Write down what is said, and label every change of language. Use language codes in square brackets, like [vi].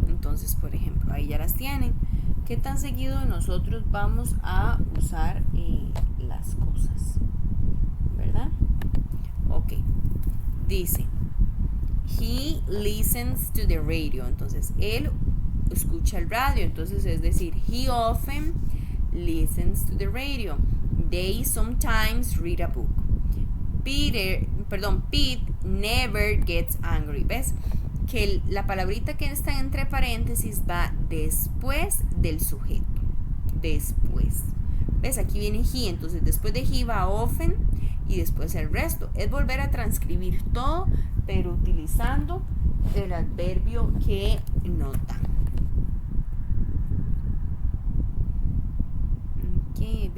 [es] Entonces, por ejemplo, ahí ya las tienen. ¿Qué tan seguido nosotros vamos a usar las cosas? ¿Verdad? Ok. Dice, [en] he listens to the radio. [es] Entonces, él escucha el radio. Entonces, es decir, [en] he often listens to the radio. They sometimes read a book. Pete never gets angry. [es] ¿Ves? Que la palabrita que está entre paréntesis va después del sujeto. Después. ¿Ves? Aquí viene he. Entonces, después de he va often. Y después el resto. Es volver a transcribir todo, pero utilizando el adverbio que notan. Ok,